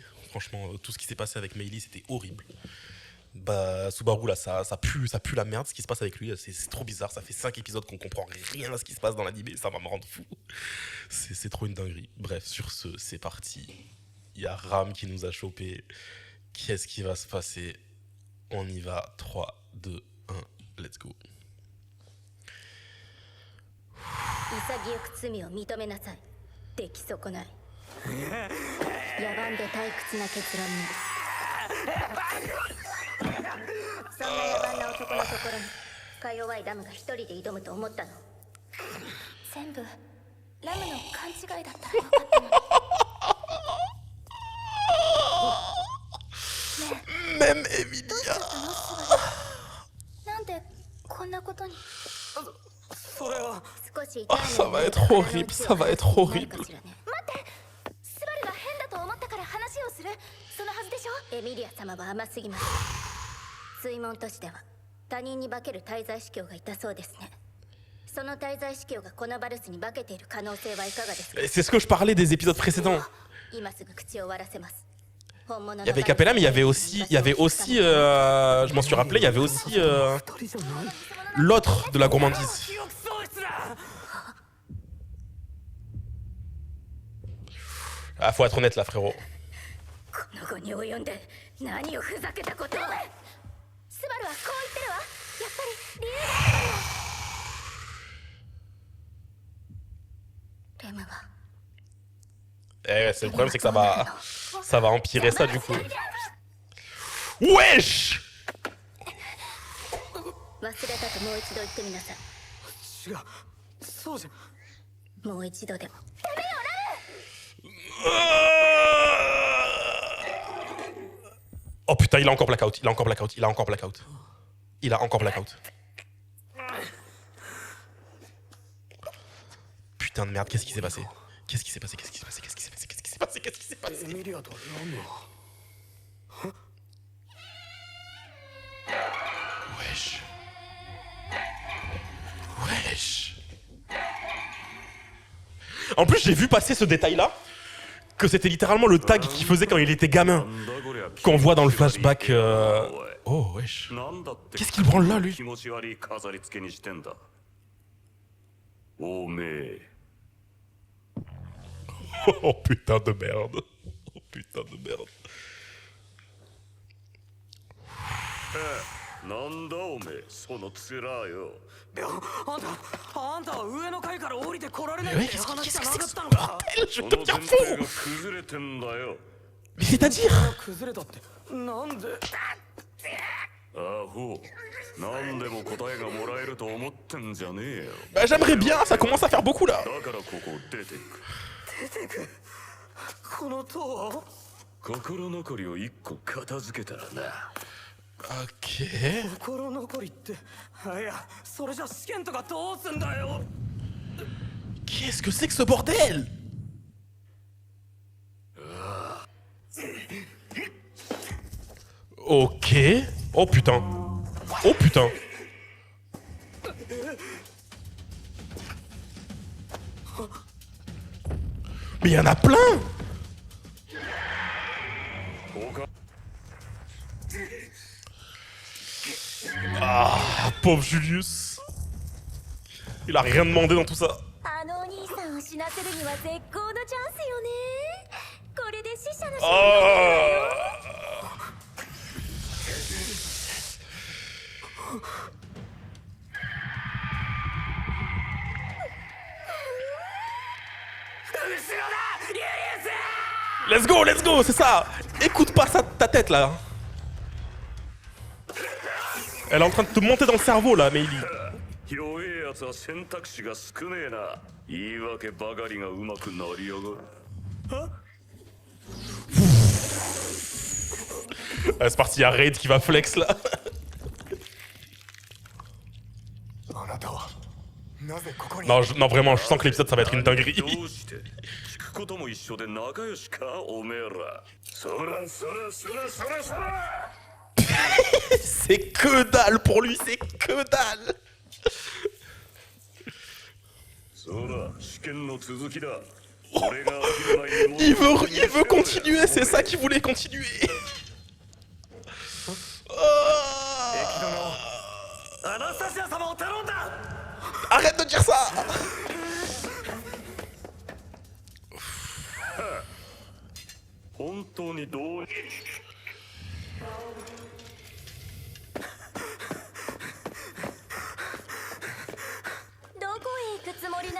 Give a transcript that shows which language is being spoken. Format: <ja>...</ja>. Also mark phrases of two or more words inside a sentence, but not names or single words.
<fr>Franchement, tout ce qui s'est passé avec Meili, c'était horrible. Bah, Subaru, là, ça pue la merde ce qui se passe avec lui. C'est trop bizarre. Ça fait 5 épisodes qu'on comprend rien à ce qui se passe dans l'anime. Ça va me rendre fou. C'est trop une dinguerie. Bref, sur ce, c'est parti. Il y a Ram qui nous a chopé. Qu'est-ce qui va se passer? On y va. 3, 2, 1,</fr> <en>let's go.</en> <ja>潔く罪を認めなさい。出来損ない。野蛮で退屈な結論に。そんな野蛮な男のところにか弱いラムが一人で挑むと思ったの？全部ラムの勘違いだったら分かったのに。</ja> <fr>Même Emilia.</fr> <ja>なんでこんなことに。</ja> <fr>Ah, ça va être horrible, ça va être horrible.</fr> <ja>待ってスバルが変だと思ったから話をするそのはずでしょ。エミリア様は甘すぎます。水門都市では他人に化ける滞在司教がいたそうですね。その滞在司教がこのバルスに化けている可能性はいかがですか。</ja> <fr>C'est ce que je parlais des épisodes précédents.</fr> <ja>今すぐ口を割らせます。</ja> <fr>Il y avait Capella, mais il y avait aussi, je m'en suis rappelé, il y avait aussi l'autre de la gourmandise. Ah, faut être honnête là, frérot.</fr> <ja>この後に及んで何をふざけたことを。スバルはこう言ってるわ。やっぱり理由があるの。レムは。</ja> <fr>Eh, c'est le problème, c'est que ça va empirer ça du coup. Wesh!</fr> <ja>忘れたともう一度言ってみなさい。違う、そうじゃ。もう一度でも。</ja> <fr>Oh putain, il a encore blackout, il a encore blackout, il a encore blackout. Il a encore blackout. Putain de merde, qu'est-ce qui s'est passé? Qu'est-ce qui s'est passé? Qu'est-ce qui s'est passé? Qu'est-ce qui s'est passé? Qu'est-ce qui s'est passé? Qu'est-ce qui s'est passé?</fr> <ja>エミリアとラムは。</ja> <fr>Wesh. Wesh. En plus, j'ai vu passer ce détail-là, que c'était littéralement le tag qu'il faisait quand il était gamin, qu'on voit dans le flashback. Oh, wesh. Qu'est-ce qu'il branle là, lui? Oh putain de merde. Oh putain de merde.</fr> <ja>なんだおめえそのツラよ。いや、あんたは上の階から降りて来られない</ja> <fr>Mais</fr> <ja>っ</ja> <fr>ouais,</fr> <ja>て</ja> <fr>qu'est-ce</fr> <ja>話</ja> <fr>que</fr> <ja>じゃ</ja> <fr>c'est</fr> <ja>な</ja> <fr>que</fr> <ja>か</ja> <fr>ce</fr> <ja>ったのか。</ja> <fr>bordel? Je</fr> <ja>こ</ja> <fr>te</fr> <ja>の</ja> <fr>tiens</fr> <ja>前提</ja> <fr>fou.</fr> <ja>が崩れてんだよ。</ja> <fr>Mais c'est-à-dire?</fr> <ja>崩れたってなんで。アホ。なんでも答えがもらえると思ってんじゃねえよ。</ja> <fr>Bah j'aimerais bien, ça commence à faire beaucoup là.</fr> <ja>だからここ出てく。出てく。この塔を。心残りを一個片付けたらな。</ja> <fr>Ok.</fr> <ja>心残りって。いや、それじゃ試験とかどうすんだよ。</ja> <fr>Qu'est-ce que c'est que ce bordel? Ok. Oh putain. Oh putain. Mais il y en a plein. Ah, pauvre Julius. Il a rien demandé dans tout ça.</fr> <ja>あのお兄さんを死なせるには絶好のチャンスよね。これで死者の勝利。</ja> <en>Oh. Let's go,</en> <fr>c'est ça. Écoute pas ça de ta tête là. Elle est en train de te monter dans le cerveau là, Meili.</fr> <ja>弱えやつは選択肢が少ねえな。言い訳ばかりがうまくなりやがる。</ja> <fr>C'est parti, il y a Raid qui va flex là.</fr> <ja>あなたはなぜここに</ja> <fr>Non, non, vraiment, je sens que l'épisode ça va être une</fr> <ja>ど</ja> <fr>dinguerie.</fr> <ja>うして聞くことも一緒で仲良しかおめえら。そらそらそらそらそら。</ja> <fr>C'est que dalle pour lui, c'est que dalle.</fr> <ja>そら試験の続きだ。俺が飽きる前に</ja> <fr>Il veut continuer, c'est ça qu'il voulait continuer. Ah.</fr> <ja>アナスタシア様を頼んだ</ja> <fr>Arrête de dire ça.</fr> <ja>本当にどうどこへ行くつもりなの？</ja>